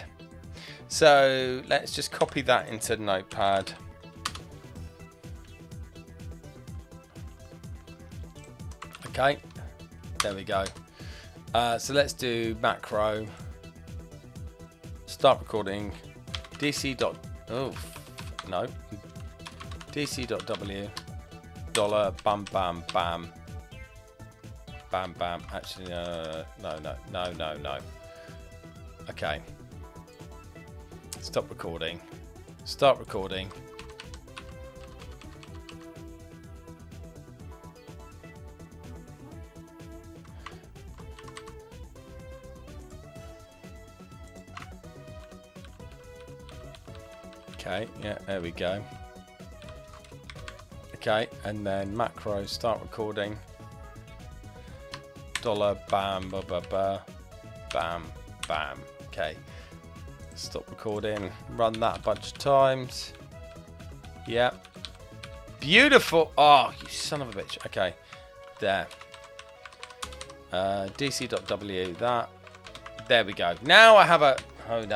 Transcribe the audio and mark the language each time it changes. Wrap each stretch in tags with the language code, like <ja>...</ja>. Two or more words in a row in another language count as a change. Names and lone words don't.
<en>So let's just copy that into Notepad. Okay, there we go. So let's do macro. Start recording. DC. Oh no. DC.w. Dollar. Bam bam bam. Bam bam. Actually, no. Okay. Stop recording. Start recording. Okay, yeah, there we go. Okay, and then macro, start recording. Dollar, bam, ba ba ba, bam, bam. Okay, stop recording. Run that a bunch of times. Yeah, beautiful. Oh, you son of a bitch. Okay, there. DC.w. That. There we go. Now I have a. Oh no.</en>